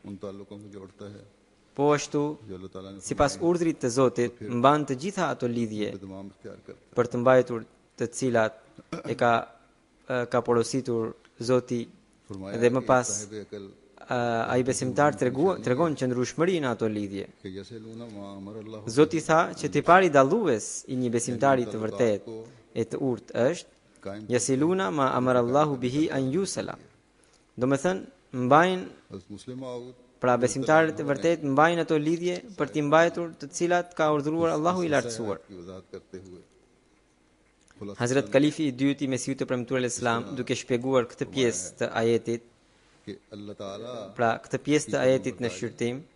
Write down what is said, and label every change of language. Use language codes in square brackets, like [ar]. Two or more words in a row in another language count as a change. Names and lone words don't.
[sq] Po ashtu, sipas urdhrit të Zotit, mban të gjitha ato lidhje për të mbajtur të cilat e ka porositur Zoti dhe më pas ai besimtar tregon qëndrueshmëri në ato lidhje. Zoti tha që tipari dallues i një besimtari të vërtet e të urtë është [ar] يصلون ما أمر الله به أن يوصل. [sq] Domethënë mbajnë, pra besimtarët e vërtet mbajnë ato lidhje për t'i mbajtur të cilat ka urdhëruar Allahu i lartësuar. Hazrat Kalifi i dytë i Mesiut të premtuar al-Islam, duke shpjeguar këtë pjesë të ajetit, pra këtë pjesë të ajetit në shqyrtim,